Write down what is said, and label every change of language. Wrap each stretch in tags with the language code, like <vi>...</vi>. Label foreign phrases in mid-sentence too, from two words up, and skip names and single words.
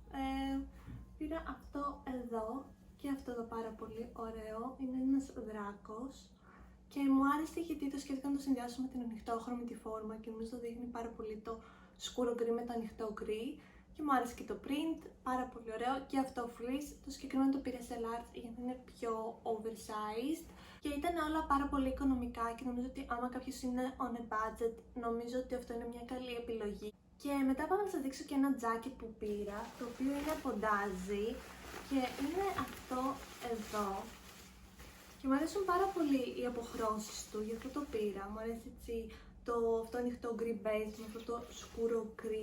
<el>Πήρα αυτό εδώ και αυτό εδώ πάρα πολύ ωραίο, είναι ένας δράκος και μου άρεσε γιατί το σκέφτηκα να το συνδυάσω με την ανοιχτόχρωμη τη φόρμα και νομίζω το δείχνει πάρα πολύ το σκούρο γκρι με το ανοιχτό γκρι. Και μου άρεσε και το print, πάρα πολύ ωραίο και αυτό fleece. Το συγκεκριμένο το πήρα σε large γιατί είναι πιο oversized και ήταν όλα πάρα πολύ οικονομικά και νομίζω ότι άμα κάποιος είναι</el> <en>on a budget,</en> <el>νομίζω ότι αυτό είναι μια καλή επιλογή. Και μετά πάμε να σας δείξω και ένα jacket που πήρα, το οποίο είναι από Dazi και είναι αυτό εδώ. Και μου αρέσουν πάρα πολύ οι αποχρώσεις του, γι' αυτό το πήρα. Μου αρέσει έτσι αυτό ανοιχτό γκρι beige με αυτό το σκούρο γκρι.</el>